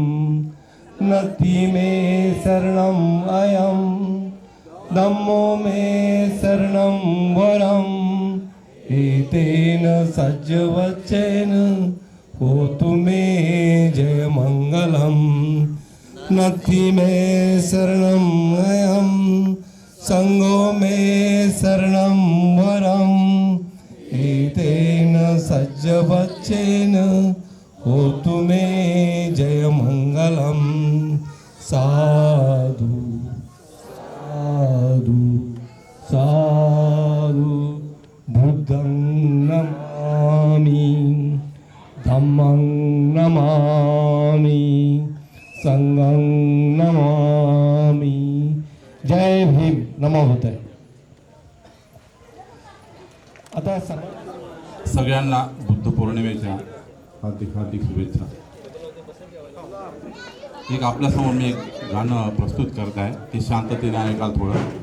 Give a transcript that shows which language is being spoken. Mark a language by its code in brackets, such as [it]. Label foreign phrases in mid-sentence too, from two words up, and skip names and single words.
[pi] नति मे शरणम अयम धम्मो मे शरणम वरम एतेन सच्चवच्चेन होतु मे जय मंगलम. नति मे शरणम अयम संगो मे शरणम वरम एतेन सज्जवच्चेन होतु मे जय मंगलम. साधु साधु साधु बुद्धं नमामि, धम्मं नमामि, संघं नमामि. [mr] जय भीम. [pi] नमो होतय. [mr] आता सगळ्यांना बुद्ध पौर्णिमेच्या हार्दिक हार्दिक शुभेच्छा. एक आपल्यासमोर मी एक गाणं प्रस्तुत करत आहे, ते शांततेने ऐकाल थोडं.